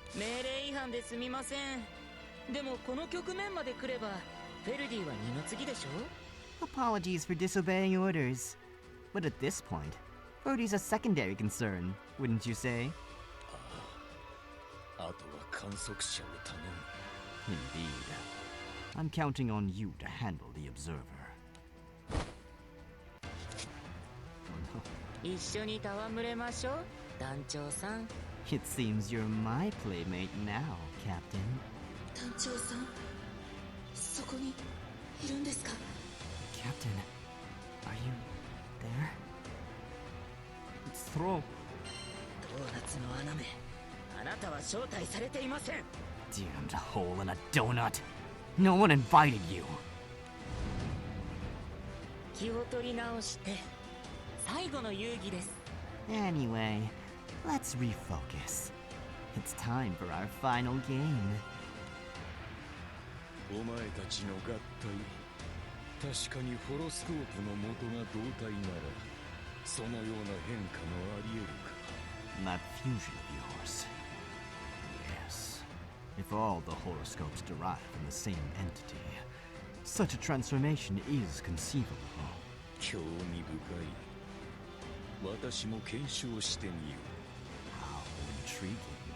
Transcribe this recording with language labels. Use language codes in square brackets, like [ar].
[ja] 命令違反ですみません。でもこの局面まで来ればフェルディは二の次でしょ。 [en] Apologies for disobeying orders. But at this point, Brody's a secondary concern, wouldn't you say? [ja] あとは観測者を頼む。 [en] Indeed. I'm counting on you to handle the observer. Oh no. [ja] 一緒に戯れましょう、団長さん。 [en] It seems you're my playmate now, Captain. [ja] 団長さん、そこにいるんですか？ [en] Captain, are you there? It's Thro. [ja] ドーナツの穴目、あなたは招待されていません。 [en] Damned hole in a donut. No one invited you. [ja] 気を取り直して最後の遊戯です。 [en] Anyway, let's refocus. It's time for our final game. [ja] お前たちの合体、確かにホロスコープの元が同体ならそのような変化もあり得るか。 [en] That fusion of yours. Yes. If all the horoscopes derive from the same entity, such a transformation is conceivable. [ja] 興味深い。私も検証してみよう。 [en] How intriguing.